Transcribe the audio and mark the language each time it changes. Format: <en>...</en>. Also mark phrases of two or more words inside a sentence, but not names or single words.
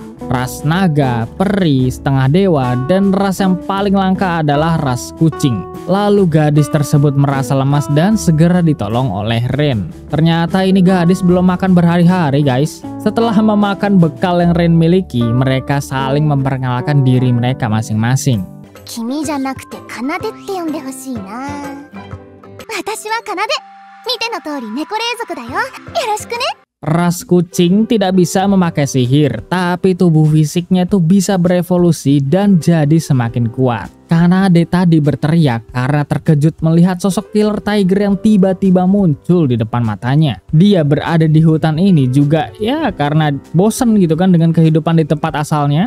<id>Ras naga, peri, setengah dewa, dan ras yang paling langka adalah ras kucing. Lalu gadis tersebut merasa lemas dan segera ditolong oleh Ren. Ternyata ini gadis belum makan berhari-hari guys. Setelah memakan bekal yang Ren miliki, mereka saling memperkenalkan diri mereka masing-masing.</id> <ja>君じゃなくてカナデって呼んでほしいな. 私はカナデ. 見ての通り猫霊族だよ. よろしくね.</ja> <id>Ras kucing tidak bisa memakai sihir, tapi tubuh fisiknya tuh bisa berevolusi dan jadi semakin kuat. Kanade tadi berteriak karena terkejut melihat sosok</id> <en>killer tiger</en> <id>yang tiba-tiba muncul di depan matanya. Dia berada di hutan ini juga ya karena bosen gitu kan dengan kehidupan di tempat asalnya.</id>